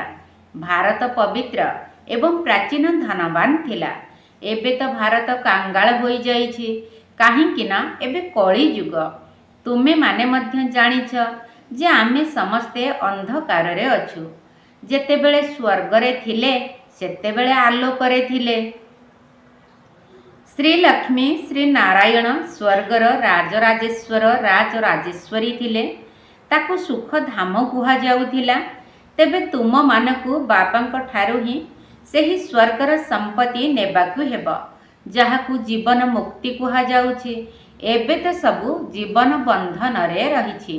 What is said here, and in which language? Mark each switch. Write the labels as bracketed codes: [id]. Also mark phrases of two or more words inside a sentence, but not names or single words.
[or] ଭାରତ ପବିତ୍ର ଏବଂ ପ୍ରାଚୀନ ଧନବାନ ଥିଲା। ଏବେ ତ ଭାରତ କାଙ୍ଗାଳ ହୋଇ ଯାଇଛି କାହେକି ନା ଏବେ କଳି ଯୁଗ। ତୁମେ ମାନେ ମଧ୍ୟ ଜାଣିଛ ଯେ ଆମେ ସମସ୍ତେ ଅନ୍ଧକାର ରେ ଅଛୁ। ଯେତେବେଳେ ସ୍ୱର୍ଗ ରେ ଥିଲେ ସେତେବେଳେ ଆଲୋକ ରେ ଥିଲେ। ଶ୍ରୀ ଲକ୍ଷ୍ମୀ ଶ୍ରୀ ନାରାୟଣ ସ୍ୱର୍ଗର ରାଜରାଜେଶ୍ୱର ରାଜରାଜେଶ୍ୱରୀ ଥିଲେ ତାକୁ ସୁଖ ଧାମ କୁହା ଯାଉଥିଲା। ତେବେ ତୁମ ମାନଙ୍କୁ ବାବାଙ୍କ ଠାରୁ ହିଁ ସେହି ସ୍ୱର୍ଗର ସମ୍ପତ୍ତି ନେବାକୁ ହେବ ଯାହାକୁ ଜୀବନ ମୁକ୍ତି କୁହା ଯାଉଛି। ଏବେ ତ ସବୁ ଜୀବନ ବନ୍ଧନ ରେ ରହିଛି।